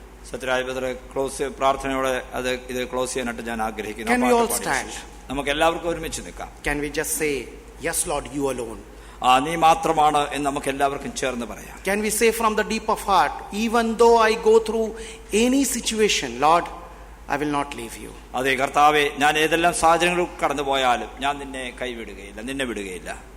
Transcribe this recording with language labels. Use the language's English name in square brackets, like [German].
[Malayalam] Sathyaraj brother പ്രാർത്ഥനയോടെ ഇത് close ചെയ്യാനായിട്ട് ഞാൻ ആഗ്രഹിക്കുന്നു. [English] Can we all stand? [Malayalam] നമുക്ക് എല്ലാവർക്കും ഒരുമിച്ച് നിൽക്കാം. [English] Can we just say, yes Lord, you alone? [Malayalam] നീ മാത്രമാണ് എന്ന് നമുക്ക് എല്ലാവർക്കും ചേർന്ന് പറയാം. [English] Can we say from the deep of heart, even though I go through any situation, Lord, I will not leave you. [Malayalam] അതെ കർത്താവേ, ഞാൻ ഏതെല്ലാം സാഹചര്യങ്ങളിൽ കടന്നു പോയാലും ഞാൻ നിന്നെ കൈവിടുകയില്ല, നിന്നെ വിടുകയില്ല.